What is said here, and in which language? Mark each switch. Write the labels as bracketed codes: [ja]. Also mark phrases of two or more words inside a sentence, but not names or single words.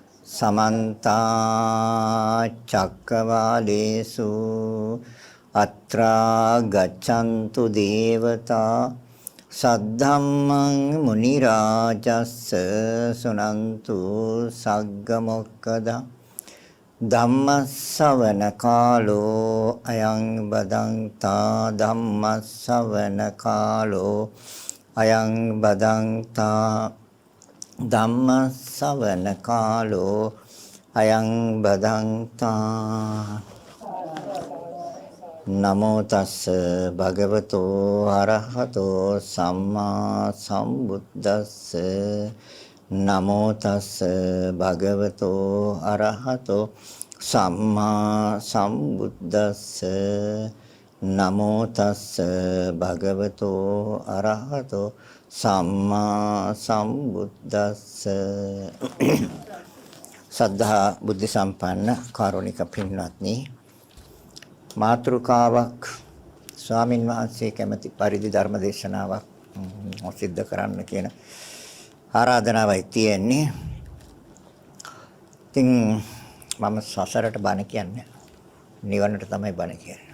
[pi] समन्ता चक्रवालेषु अत्रा गच्छन्तु देवता सद्धम्मं मुनिराजस्स सुनन्तु सग्गमोक्खदा धम्मස්සවන කාලෝ අයං බදන්තා ධම්මස්සවන කාලෝ අයං බදන්තා ධම්මස්සවන කාලෝ අයං බදන්තා නමෝ තස්ස භගවතෝ අරහතෝ සම්මා සම්බුද්දස්ස නමෝ තස්ස භගවතෝ අරහතෝ සම්මා සම්බුද්දස්ස නමෝ තස්ස භගවතෝ අරහතෝ සම්මා සම්බුද්දස්ස [si] සද්ධා බුද්ධ සම්පන්න කාරුණික පින්වත්නි මාතෘකාවක් ස්වාමින් වහන්සේ කැමැති පරිදි ධර්ම දේශනාවක් සිද්ධ කරන්න කියන ආරාධනාවයි තියෙන්නේ. ඉතින් මම සසරට බණ කියන්නේ නිවනට තමයි බණ කියන්නේ.